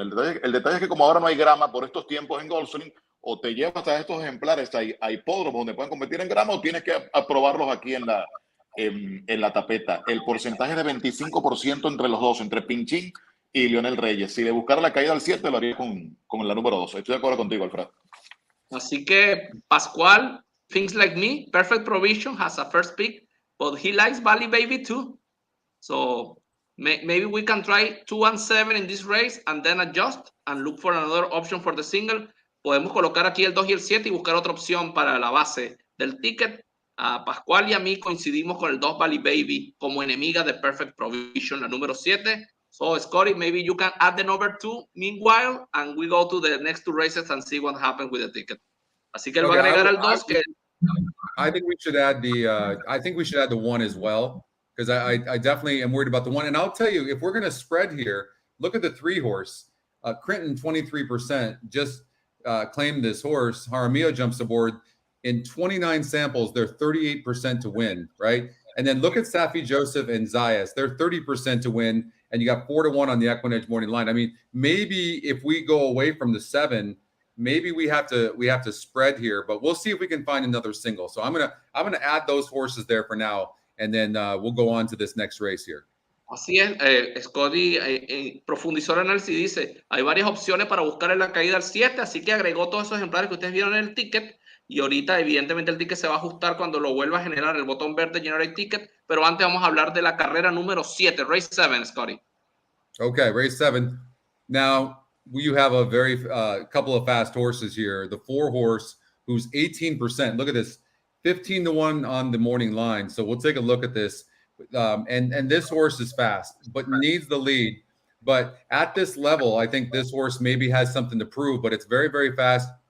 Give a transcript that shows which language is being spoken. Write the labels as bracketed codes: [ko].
[es] El detalle es que como ahora no hay grama por estos tiempos en Gulfstream, o te llevas a estos ejemplares a hipódromos donde pueden competir en grama, o tienes que aprobarlos aquí en la tapeta. El porcentaje de 25% entre los dos, entre Pinchín y Leonel Reyes. Si le buscara la caída al 7, lo haría con la número 2. Estoy de acuerdo contigo, Alfredo. Así que [en] Pascual, things like me, Perfect Provision has a first pick, but he likes Bali Baby too. So maybe we can try 2 and 7 in this race and then adjust and look for another option for the single. [es] Podemos colocar aquí el 2 y el 7 y buscar otra opción para la base del ticket. A Pascual y a mí coincidimos con el 2 Bali Baby como enemiga de Perfect Provision, la número 7. [en] So, Scotty, maybe you can add the number 2 meanwhile, and we go to the next 2 races and see what happens with the ticket. [es] Así que él va a agregar al 2 que... [en] I think we should add the 1 as well, because I definitely am worried about the 1. And I'll tell you, if we're going to spread here, look at the 3 horse. Crinton, 23%, just claimed this horse. Jaramillo jumps aboard. In 29 samples, they're 38% to win, right? And then look at Safi Joseph and Zayas. They're 30% to win, and you got 4-1 on the EquinEdge morning line. I mean, maybe if we go away from the 7, maybe we have to spread here, but we'll see if we can find another single. So I'm gonna add those horses there for now, and then we'll go on to this next race here. [es] Así es, Scotty profundizó el análisis y dice, hay varias opciones para buscar en la caída al 7, así que agregó todos esos ejemplares que ustedes vieron en el ticket, y ahorita evidentemente el ticket se va a ajustar cuando lo vuelva a generar el botón verde Generate Ticket, pero antes vamos a hablar de la carrera número 7, Race 7, Scotty. [en] Okay, Race 7. Now, you have a very couple of fast horses here. The 4 horse, who's 18%. Look at this, 15-1 on the morning line. So we'll take a look at this. And this horse is fast, but needs the lead. But at this level, I think this horse maybe has something to prove, but it's very, very fast.